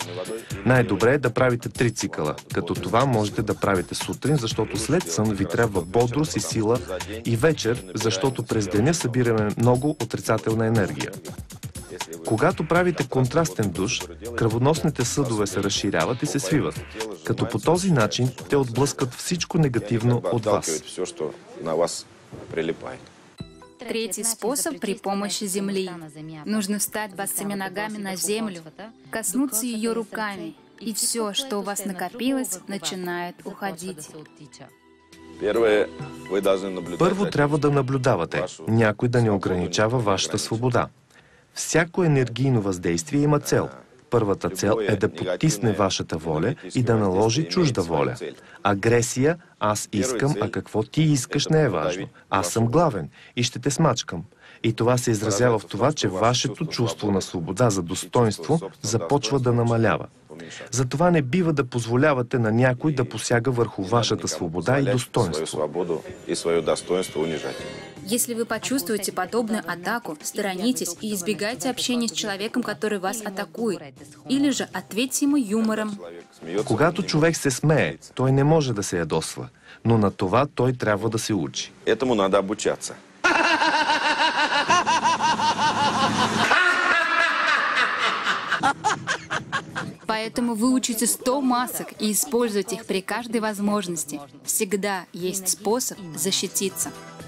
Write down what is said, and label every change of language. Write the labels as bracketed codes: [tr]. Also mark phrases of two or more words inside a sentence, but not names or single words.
[bg] Най-добре е да правите 3 цикъла, като това можете да правите сутрин, защото след сън ви трябва бодрост и сила, и вечер, защото през деня събираме много отрицателна енергия. Когато правите контрастен душ, кръвоносните съдове се разширяват и се свиват, като по този начин те отблъскат всичко негативно от вас. [ru] Третий способ при помощи земли. Нужно встать босыми ногами на землю, коснуться ее руками, и все, что у вас накопилось, начинает уходить. [bg] Първо трябва да наблюдавате, някой да не ограничава вашата свобода. Всяко енергийно въздействие има цел. Първата цел е да потисне вашата воля и да наложи чужда воля. Агресия, аз искам, а какво ти искаш не е важно. Аз съм главен и ще те смачкам. И това се изразява в това, че вашето чувство на свобода за достоинство започва да намалява. Затова не бива да позволявате на някой да посяга върху вашата свобода и достоинство. [ru] Если вы почувствуете подобную атаку, сторонитесь и избегайте общения с человеком, который вас атакует. Или же ответьте ему юмором. [bg] Когато човек се смее, той не може да се ядосва, но на това той трябва да се учи. [ru] Этому надо обучаться. Поэтому выучите 100 масок и используйте их при каждой возможности. Всегда есть способ защититься.